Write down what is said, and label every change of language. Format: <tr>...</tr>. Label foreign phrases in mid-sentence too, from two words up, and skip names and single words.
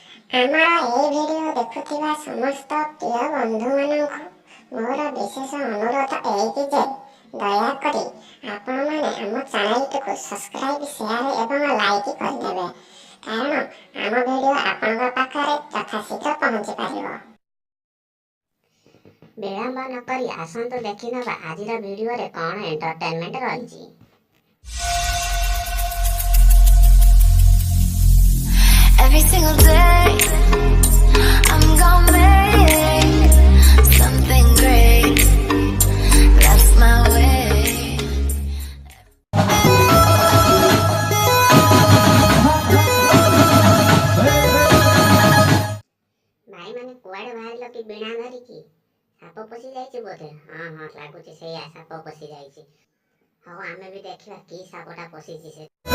<or>ଆମର ଏହି ଭିଡ଼ିଓ ଦେଖୁଥିବା ସମସ୍ତ ପ୍ରିୟ ବନ୍ଧୁମାନଙ୍କୁ ମୋର ବିଶେଷ ଅନୁରୋଧ ଏହିକି ଯେ ଦୟାକରି ଆପଣମାନେ ଆମ ଚ୍ୟାନେଲଟିକୁ ସବସ୍କ୍ରାଇବ୍, ସେୟାର ଏବଂ ଲାଇକ୍ କରିଦେବେ, କାରଣ ଆମ ଭିଡ଼ିଓ ଆପଣଙ୍କ ପାଖରେ ଯଥାଶୀଘ୍ର ପହଞ୍ଚି ପାରିବ। ବିଳମ୍ବ ନକରି ଆସନ୍ତୁ ଦେଖିନେବା ଆଜିର ଭିଡ଼ିଓରେ କ'ଣ ଏଣ୍ଟରଟେନମେଣ୍ଟ ରହିଛି।</or> <en>Every single day, I'm gonna make something great. That's my way.</en> <or>ଭାଇ ମାନେ କୁଆଡ଼େ ବାହାରିଲ କି ବିଣା ଧରିକି? ସାପ ପଶି ଯାଇଛି ବୋଧେ? ହଁ ଲାଗୁଛି ସେଇଆ, ସାପ ପଶି ଯାଇଛି। ହଉ ଆମେ ବି ଦେଖିବା କି ସାପଟା ପଶିଛି ସେ।</or>